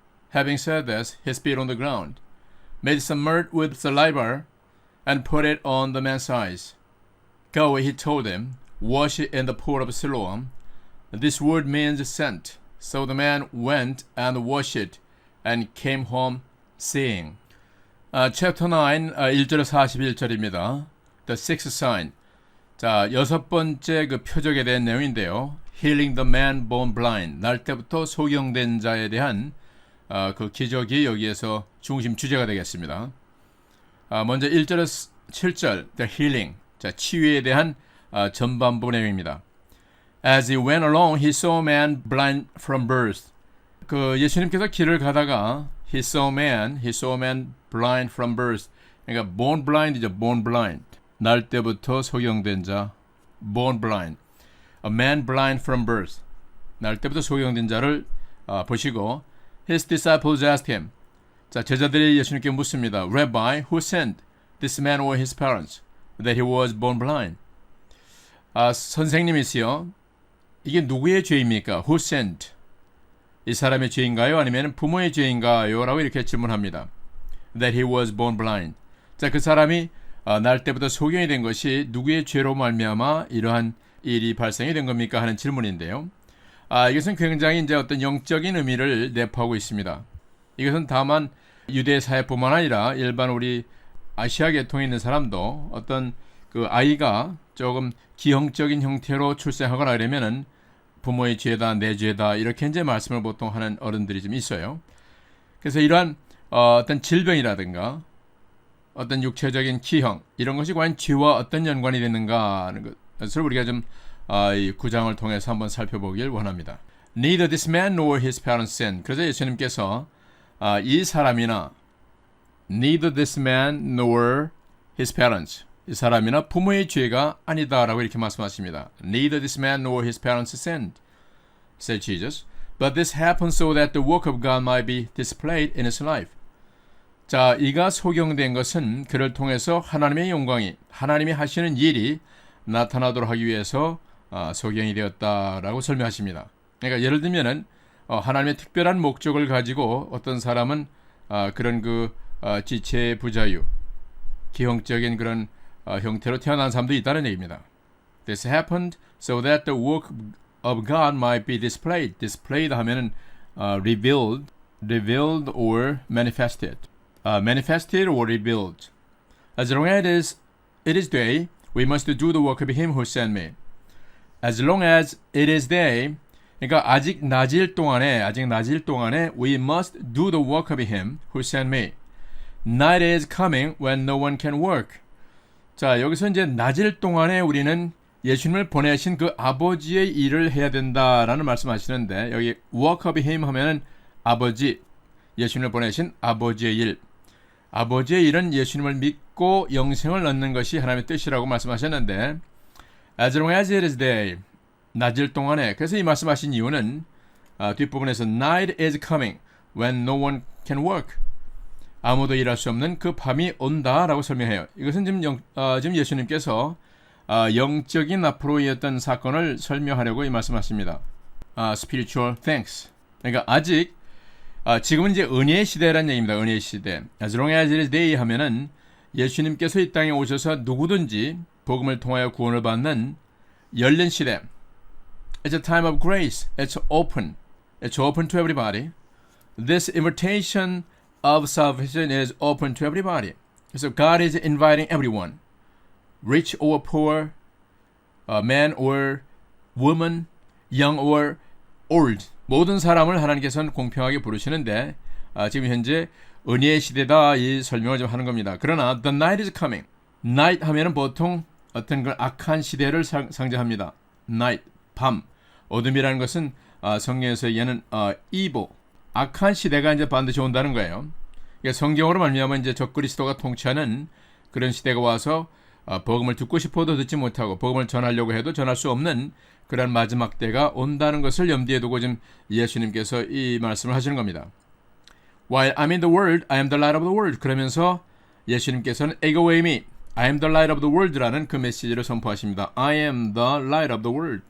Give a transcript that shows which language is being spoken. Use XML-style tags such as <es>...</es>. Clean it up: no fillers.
<en>Having said this, he spit on the ground, made some mud with saliva, and put it on the man's eyes. Go, he told him, wash it in the pool of Siloam. This word means sent. So the man went and washed it and came home seeing.</en> <ko>Chapter 9, 1절에서 41절입니다.</ko> <en>The sixth sign.</en> <ko>자, 여섯 번째 그 표적에 대한 내용인데요.</ko> <en>Healing the man born blind.</en> <ko>날 때부터 소경된 자에 대한 그 기적이 여기에서 중심 주제가 되겠습니다. 먼저 1절에서 7절, the healing. 자, 치유에 대한 전반부 내용입니다.</ko> <en>As he went along, he saw a man blind from birth.</en> <ko>그 예수님께서 길을 가다가</ko> <en>he saw a man blind from birth. 그러니까 born blind이죠, born blind.</en> <ko>날 때부터 소경된 자,</ko> <en>born blind. A man blind from birth.</en> <ko>날 때부터 소경된 자를 보시고</ko> <en>his disciples asked him.</en> <ko>자, 제자들이 예수님께 묻습니다.</ko> <en>Rabbi, who sent this man or his parents that he was born blind?</en> <ko>선생님이시여, 이게 누구의 죄입니까?</ko> <en>Who sent?</en> <ko>이 사람의 죄인가요? 아니면 부모의 죄인가요? 라고 이렇게 질문합니다.</ko> <en>That he was born blind.</en> <ko>자, 그 사람이 날 때부터 소경이 된 것이 누구의 죄로 말미암아 이러한 일이 발생이 된 겁니까? 하는 질문인데요. 이것은 굉장히 이제 어떤 영적인 의미를 내포하고 있습니다. 이것은 다만 유대 사회뿐만 아니라 일반 우리 아시아 계통에 있는 사람도 어떤 그 아이가 조금 기형적인 형태로 출생하거나 그러면은 부모의 죄다, 내 죄다 이렇게 이제 말씀을 보통 하는 어른들이 좀 있어요. 그래서 이러한 어떤 질병이라든가 어떤 육체적인 기형 이런 것이 과연 죄와 어떤 연관이 되는가 하는 것을 우리가 좀 이 구장을 통해서 한번 살펴보길 원합니다.</ko> <en>Neither this man nor his parents sinned.</en> <ko>그래서 예수님께서 이 사람이나</ko> <en>neither this man nor his parents</en> <ko>이 사람이나 부모의 죄가 아니다라고 이렇게 말씀하십니다.</ko> <en>Neither this man nor his parents sinned, said Jesus. But this happened so that the work of God might be displayed in his life.</en> <ko>자, 이가 소경된 것은 그를 통해서 하나님의 영광이 하나님이 하시는 일이 나타나도록 하기 위해서 소경이 되었다라고 설명하십니다. 그러니까 예를 들면은 하나님의 특별한 목적을 가지고 어떤 사람은 그런 그 지체 부자유, 기형적인 그런 형태로 태어난 사람도 있다는 얘기입니다.</ko> <en>This happened so that the work of God might be displayed. Displayed 하면은 revealed or manifested. Manifested or revealed. As long as it is day, we must do the work of him who sent me. As long as it is day,</en> <ko>그러니까 아직 낮일 동안에</ko> <en>we must do the work of him who sent me. Night is coming when no one can work.</en> <ko>자, 여기서 이제 낮일 동안에 우리는 예수님을 보내신 그 아버지의 일을 해야 된다라는 말씀하시는데 여기 work of him 하면은 아버지, 예수님을 보내신 아버지의 일. 아버지의 일은 예수님을 믿고 영생을 얻는 것이 하나님의 뜻이라고 말씀하셨는데</ko> <en>as long as it is day,</en> <ko>낮일 동안에. 그래서 이 말씀하신 이유는 뒷부분에서</ko> <en>night is coming when no one can work.</en> <ko>아무도 일할 수 없는 그 밤이 온다라고 설명해요. 이것은 지금 예수님께서 영적인 앞으로의 어떤 사건을 설명하려고 이 말씀하십니다.</ko> <en>spiritual things.</en> <ko>그러니까 아직 지금은 이제 은혜의 시대라는 얘기입니다. 은혜의 시대. As long as it is day 하면은 예수님께서 이 땅에 오셔서 누구든지 복음을 통하여 구원을 받는 열린 시대.</ko> <en>It's a time of grace. It's open. It's open to everybody. This invitation of salvation is open to everybody. So God is inviting everyone, rich or poor, man or woman, young or old.</en> <ko>모든 사람을 하나님께서는 공평하게 부르시는데 지금 현재 은혜의 시대다 이 설명을 좀 하는 겁니다. 그러나</ko> <en>the night is coming.</en> <ko>night 하면은 보통 어떤 그 악한 시대를 상징합니다. night, 밤. 어둠이라는 것은 성경에서 얘는 evil, 악한 시대가 이제 반드시 온다는 거예요. 성경으로 말미암아 이제 적그리스도가 통치하는 그런 시대가 와서 복음을 듣고 싶어도 듣지 못하고 복음을 전하려고 해도 전할 수 없는 그런 마지막 때가 온다는 것을 염두에 두고 지금 예수님께서 이 말씀을 하시는 겁니다.</ko> <en>While I'm in the world, I am the light of the world.</en> <ko>그러면서 예수님께서는</ko> <en>Ego eimi, I am the light of the world</en> <ko>라는 그 메시지를 선포하십니다.</ko> <en>I am the light of the world.</en>